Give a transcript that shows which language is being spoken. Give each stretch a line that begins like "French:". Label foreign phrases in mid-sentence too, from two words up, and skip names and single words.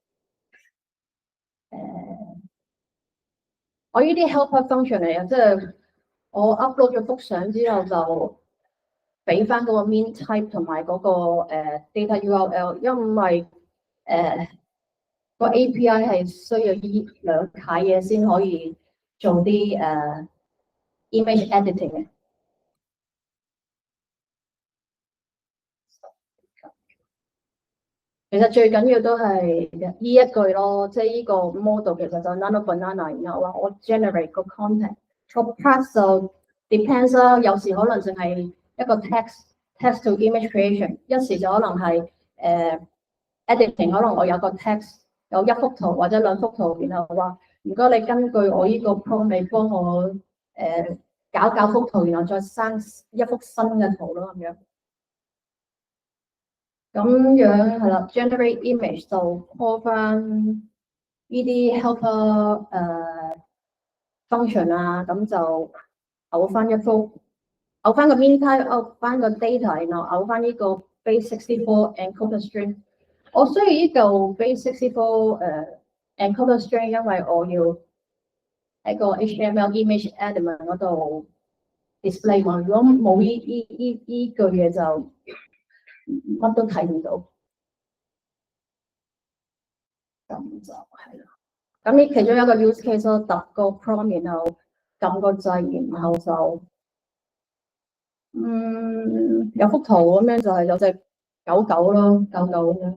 Cantonese: 我呢啲
English: helper function
Cantonese: 嚟啊，即係我 upload 咗幅相之後就俾翻嗰個
English: min type
Cantonese: 同埋嗰個
English: data URL，
Cantonese: 因為個 API 係需要呢兩楷嘢先可以做啲
English: image editing
Cantonese: 嘅。其實最緊要都係呢一句咯，即係呢個 model 其實就 Nano Banana， 然後話我 generate 個 content， 個 part 就 depends 啦，有時可能淨係一個
English: text to image creation，
Cantonese: 一時就可能係editing， 可能我有個 text 有一幅圖或者兩幅圖，然後話如果你根據我呢個 prompt 你幫我搞幅圖，然後再生一幅新嘅圖咯咁樣。咁樣係啦 ，
English: generate image
Cantonese: 就 call 翻呢啲
English: helper function
Cantonese: 啊，咁就嘔翻一幅，嘔翻個
English: mean type，
Cantonese: 嘔翻個 data，然後嘔翻呢個
English: base64 encoded string。
Cantonese: 我需要呢嚿
English: base64encoded string，
Cantonese: 因為我要喺個
English: HTML image element
Cantonese: 嗰度 display 嘛。如果冇呢句嘢就乜都睇唔到。咁就係啦。咁呢其中一個
English: use case
Cantonese: 咯，揼個 prompt，然後撳個掣，然後就有幅圖咁樣，就係有隻狗狗咯，狗狗咁樣。